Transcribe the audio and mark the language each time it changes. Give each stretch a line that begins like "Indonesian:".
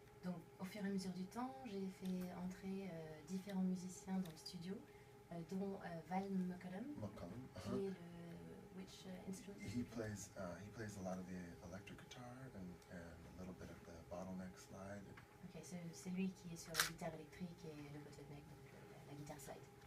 French: Donc, au fur et à mesure du temps, j'ai fait entrer différents musiciens dans le studio, dont Val McCullum, qui est le
English: which instrument? He plays a lot of the electric guitar and a little bit of the bottleneck slide.
French: Ok, c'est lui qui est sur la guitare électrique et le bottleneck, donc la guitare slide.